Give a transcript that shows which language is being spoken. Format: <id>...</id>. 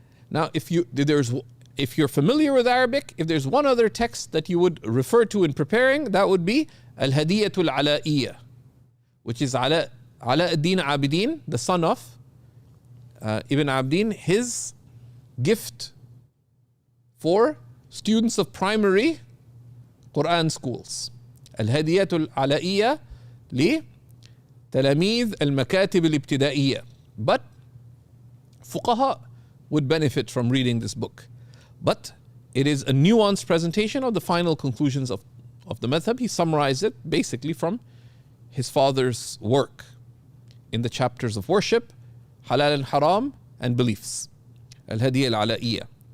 <en>Now, if you're familiar with Arabic, if there's one other text that you would refer to in preparing, that would be Al-Hadiyatul Ala'iyya, which is Ala ad-Din Abidin, the son of Ibn Abdin, his gift for students of primary Quran schools.</en> <ar>الهدية العلائية لتلاميذ المكاتب الابتدائية.</ar> <en>But fuqaha would benefit from reading this book. But it is a nuanced presentation of the final conclusions of the madhab. He summarized it basically from his father's work in the chapters of worship, halal and haram, and beliefs. Al-Hadiyya al-Ala'iyya.</en>